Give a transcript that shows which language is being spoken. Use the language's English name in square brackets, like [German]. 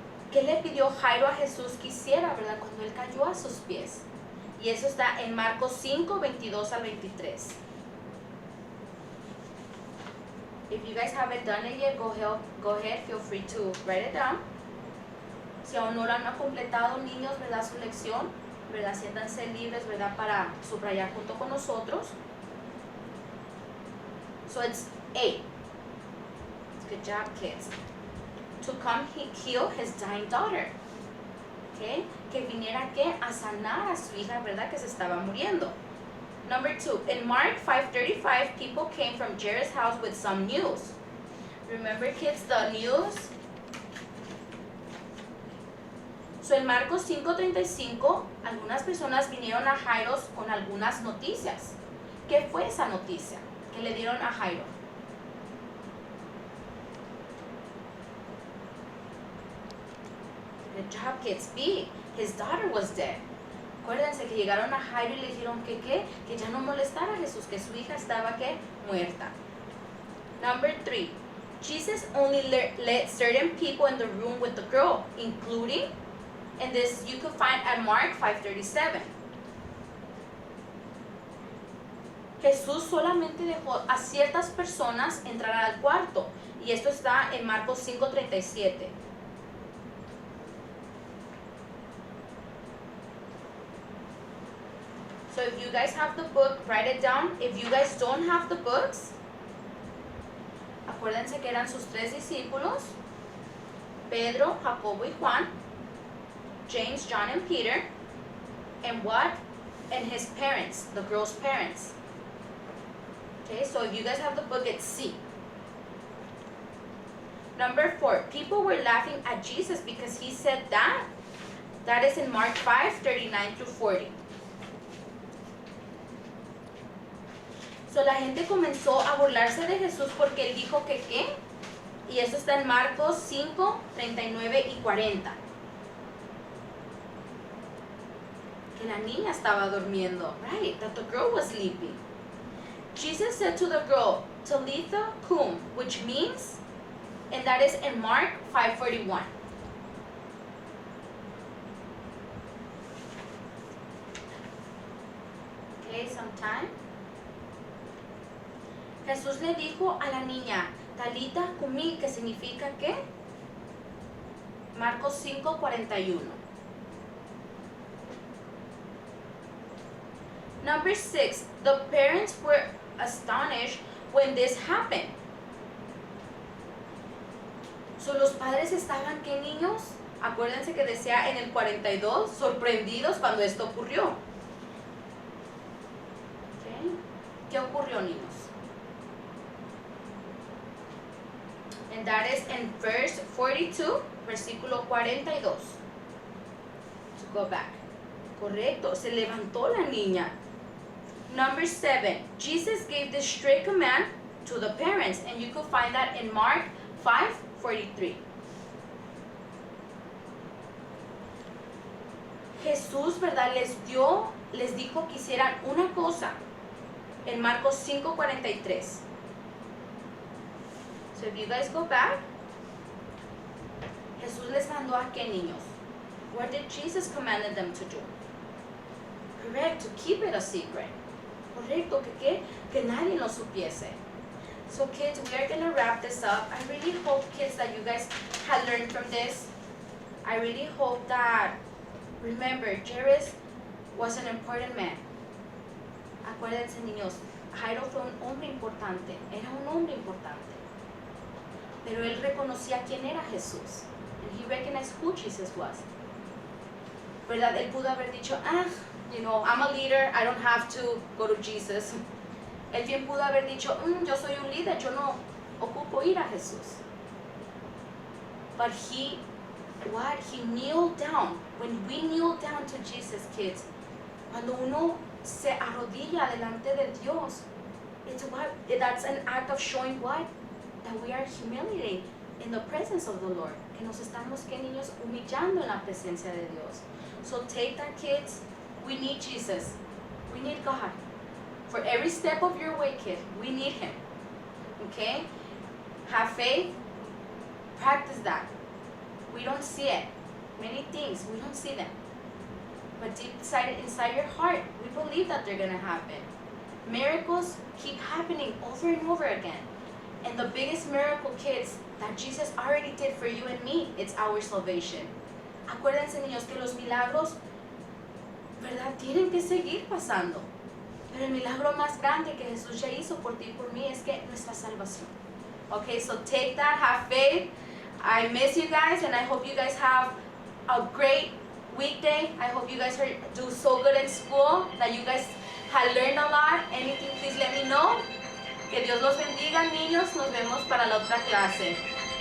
[Spanish] ¿Qué le pidió Jairo a Jesús que hiciera, verdad? Cuando él cayó a sus pies. Y eso está en Marcos 5, 22 al 23. [English] If you guys haven't done it yet, go ahead, feel free to write it down. [Spanish] Si aún no lo han completado, niños, ¿verdad? Su lección, ¿verdad? Siéntanse libres, ¿verdad? Para subrayar junto con nosotros. [English] So it's 8. Good job, kids. To come heal his dying daughter. [Spanish] Okay? Que viniera ¿qué? A sanar a su hija, ¿verdad? Que se estaba muriendo. [English] Number 2, in Mark 5:35, people came from Jairus' house with some news. Remember, kids, the news? [Spanish] So, en Marcos 5:35, algunas personas vinieron a Jairo con algunas noticias. ¿Qué fue esa noticia que le dieron a Jairo? [English] Good job, kids. B. His daughter was dead. [Spanish] Acuérdense que llegaron a Jairo y le dijeron que ya no molestara a Jesús, que su hija estaba muerta. [English] Number 3. Jesus only let certain people in the room with the girl, including, and this you could find at Mark 5:37. [Spanish] Jesús solamente dejó a ciertas personas entrar al cuarto, y esto está en Marcos 5:37. [English] So if you guys have the book, write it down. If you guys don't have the books, [Spanish] acuérdense que eran sus 3 discípulos, Pedro, Jacobo y Juan, [English] James, John, and Peter, and what? And his parents, the girl's parents. Okay, so if you guys have the book, it's C. Number 4, people were laughing at Jesus because he said that. That is in Mark 5:39-40. [Spanish] So la gente comenzó a burlarse de Jesús porque él dijo que ¿qué? Y eso está en Marcos 5:39-40. Que la niña estaba durmiendo. [English] Right, that the girl was sleeping. Jesus said to the girl, Talitha cum, which means, and that is in Mark 5:41. Okay, sometime. [Spanish] Jesús le dijo a la niña, Talita cumi, que significa ¿qué? Marcos 5:41. [English] Number 6, the parents were astonished when this happened. [Spanish] So, los padres estaban, ¿qué, niños? Acuérdense que decía en el 42, sorprendidos cuando esto ocurrió. Okay. ¿Qué ocurrió, niños? [English] And that is in verse 42, [Spanish] versículo 42. [English] To go back. [Spanish] Correcto, se levantó la niña. [English] Number 7, Jesus gave this strict command to the parents, and you could find that in Mark 5:43. [Spanish] Jesús, ¿verdad? Les dijo que hicieran una cosa en Marcos 5:43. [English] So if you guys go back, [Spanish] Jesús les mandó a qué, niños? [English] What did Jesus commanded them to do? Correct, to keep it a secret. [Spanish] Correcto, que nadie lo supiese. [English] So kids, we are going to wrap this up. I really hope, kids, that you guys had learned from this. I really hope that, remember, Jairus was an important man. [Spanish] Acuérdense, niños, Jairo fue un hombre importante, era un hombre importante. Pero él reconocía quién era Jesús. [English] And he recognized who Jesus was. [Spanish] ¿Verdad? Él pudo haber dicho, [English] I'm a leader, I don't have to go to Jesus. [Spanish] Él bien pudo haber dicho, yo soy un líder, yo no ocupo ir a Jesús. [English] But he kneeled down. When we kneel down to Jesus, kids, [Spanish] cuando uno se arrodilla delante de Dios, [English] that's an act of showing what? That we are humiliating in the presence of the Lord. [Spanish] Que nos estamos, que niños, humillando en la presencia de Dios. [English] So take that, kids. We need Jesus. We need God. For every step of your way, kid, we need Him. Okay? Have faith. Practice that. We don't see it. Many things, we don't see them. But deep inside your heart, we believe that they're going to happen. Miracles keep happening over and over again. And the biggest miracle, kids, that Jesus already did for you and me, it's our salvation. [Spanish] Acuérdense, niños, que los milagros, ¿verdad? Tienen que seguir pasando. Pero el milagro más grande que Jesús ya hizo por ti y por mí es que nuestra salvación. [English] Okay, so take that, have faith. I miss you guys, and I hope you guys have a great weekday. I hope you guys do so good in school, that you guys have learned a lot. Anything, please let me know. [Spanish] Que Dios los bendiga, niños. Nos vemos para la otra clase.